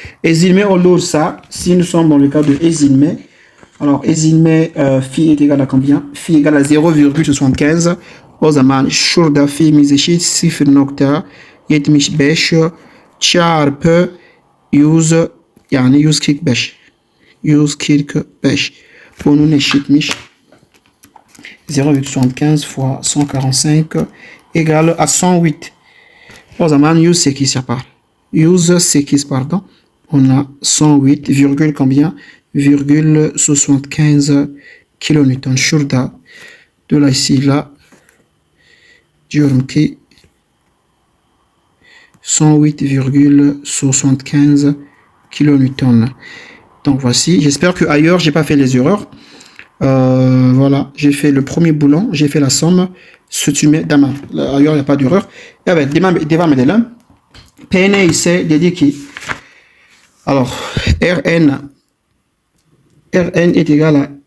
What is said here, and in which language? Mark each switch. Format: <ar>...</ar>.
<tr>Ezilme olursa,</tr> <fr>si nous sommes dans le cas de ezilme, alors ezilme phi est égal à combien? Phi égale à 0,75.</fr> <tr>O zaman şurada phi'miz eşit 0.75 çarpı 100, yani 145. 145. Bunun eşitmiş</tr> <fr>0,75 fois 145 égale à 108.</fr> <tr>O zaman 108 yapar. 108 pardon.</tr> <fr>On a 108 virgule combien? Virgule 75 kilonewton.</fr> <tr>Şurada. Dolayısıyla diyorum ki 108,75 kilonewton.</tr> <fr>Donc voici, j'espère que ailleurs j'ai pas fait les erreurs. Voilà, j'ai fait le premier boulon, j'ai fait la somme. Ailleurs il n'y a pas d'erreur.</fr> <tr>Evet, devam edelim. Pn ise dedi ki,</tr> <fr>alors Rn est égal à</fr>